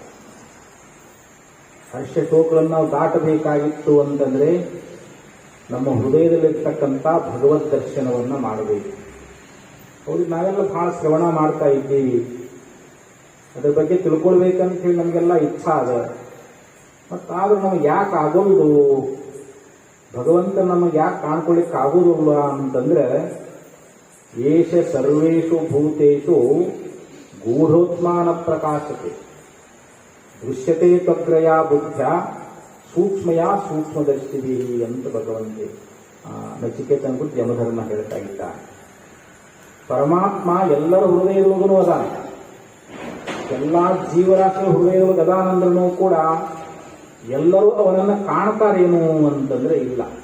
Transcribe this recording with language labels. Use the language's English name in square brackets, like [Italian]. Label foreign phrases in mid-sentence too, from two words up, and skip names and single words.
[Kannada] ಹರ್ಷಶೋಕಗಳನ್ನು ನಾವು ದಾಟಬೇಕಾಗಿತ್ತು ಅಂತಂದ್ರೆ ನಮ್ಮ ಹೃದಯದಲ್ಲಿರ್ತಕ್ಕಂಥ ಭಗವದ್ ದರ್ಶನವನ್ನು ಮಾಡಬೇಕು. ಅವ್ರಿಗೆ ನಾವೆಲ್ಲ ಬಹಳ ಶ್ರವಣ ಮಾಡ್ತಾ ಇದ್ದೀವಿ, ಅದ್ರ ಬಗ್ಗೆ ತಿಳ್ಕೊಳ್ಬೇಕಂತ ಹೇಳಿ ನಮಗೆಲ್ಲ ಇಚ್ಛಾ ಅದ. ಮತ್ತಾದ್ರೂ ನಮಗೆ ಯಾಕೆ ಆಗೋದು, ಭಗವಂತ ನಮಗೆ ಯಾಕೆ ಕಾಣ್ಕೊಳ್ಳಿಕ್ಕೆ ಆಗೋದಿಲ್ಲ ಅಂತಂದ್ರೆ, [Sanskrit] ಏಷ ಸರ್ವೇಷು ಭೂತೇಷು ಗೂಢೋತ್ಮಾನ ಪ್ರಕಾಶತೆ ದೃಶ್ಯತೆ ತ್ವಗ್ರಯ ಬುದ್ಧ ಸೂಕ್ಷ್ಮಯ ಸೂಕ್ಷ್ಮದರ್ಶಿವಿ [Kannada] ಅಂತ ಭಗವಂತೆ ನಚಿಕೇತನ ಕುರಿತು ಯಮಧರ್ಮ ಹೇಳ್ತಾ ಇದ್ದಾನೆ. ಪರಮಾತ್ಮ ಎಲ್ಲರ ಹೃದಯದೊಳಗೂ ಅದಾನ, ಎಲ್ಲ ಜೀವರಾಶಿಯ ಹೃದಯದೊಳಗೆ ಅದಾನಂದ್ರೂ ಕೂಡ ಎಲ್ಲರೂ ಅವನನ್ನು ಕಾಣ್ತಾರೇನು ಅಂತಂದ್ರೆ ಇಲ್ಲ.